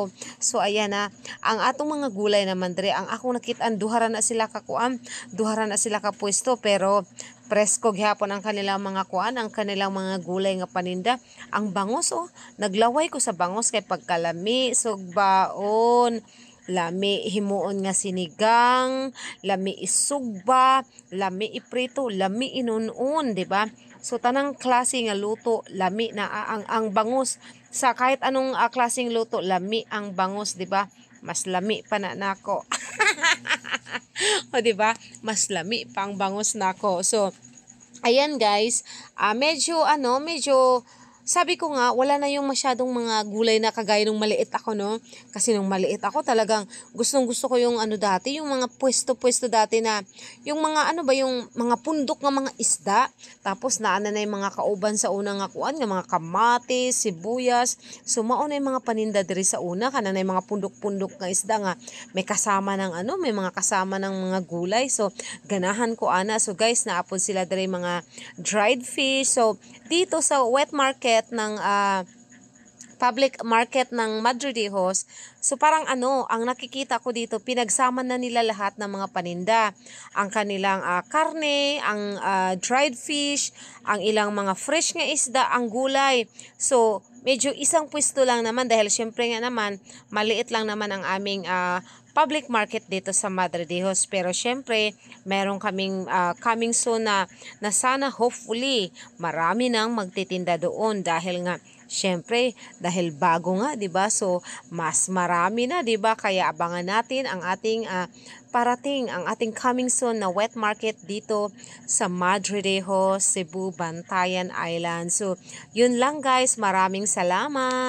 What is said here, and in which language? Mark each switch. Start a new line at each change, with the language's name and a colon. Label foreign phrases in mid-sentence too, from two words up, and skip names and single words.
Cebuano: So ayan na ang atong mga gulay naman dire, ang akong nakit-an duhara na sila ka kuan, duhara na sila ka pwesto, pero presko gihapon ang kanilang mga kuan, ang kanilang mga gulay nga paninda. Ang bangos, naglaway ko sa bangos kay pagkalami, sugbaon, lami himuon nga sinigang, lami isugba, lami iprito, lami inunon, di ba? So tanang klase nga luto, lami na ang bangus.
Filipino: Sa kahit anong klaseng luto,
Cebuano: lami ang bangus,
Filipino: di ba?
Cebuano: Mas lami pa na nako. O di ba? Mas lami pang bangus nako.
Filipino: So ayan guys, medyo sabi ko nga, wala na yung masyadong mga gulay na kagaya nung maliit ako, no? Kasi nung maliit ako talagang gustong-gusto ko yung dati, yung mga pwesto-pwesto dati na, yung mga yung mga pundok ng mga isda.
Cebuano: Tapos
Filipino: naana na yung mga
Cebuano: kauban sa unang kuan, nga mga kamatis, sibuyas.
Filipino: So mauna yung mga paninda diri sa una,
Cebuano: kana na
Filipino: yung mga pundok-pundok nga isda nga may kasama ng may mga kasama ng mga gulay.
Cebuano: So ganahan ko ana. So guys, naapon sila diri mga
English: dried fish.
Filipino: So dito sa
English: wet market
Filipino: ng
English: public market
Filipino: ng Madre de Dios, so parang ang nakikita ko dito, pinagsama na nila lahat ng mga paninda.
Cebuano: Ang kanilang karne, ang
English: dried fish,
Cebuano: ang ilang mga fresh nga isda, ang gulay.
Filipino: So medyo isang pwesto lang naman dahil syempre nga naman maliit lang naman ang aming
English: public market
Filipino: dito sa Madre de Dios. Pero syempre meron kaming
English: coming soon
Filipino: na sana hopefully marami nang magtitinda doon, dahil nga syempre dahil bago nga, 'di ba? So mas marami na, 'di ba? Kaya abangan natin ang ating parating, ang ating
English: coming soon
Filipino: na
English: wet market
Filipino: dito sa Madre de Dios, Cebu, Bantayan Island. So yun lang guys, maraming salamat.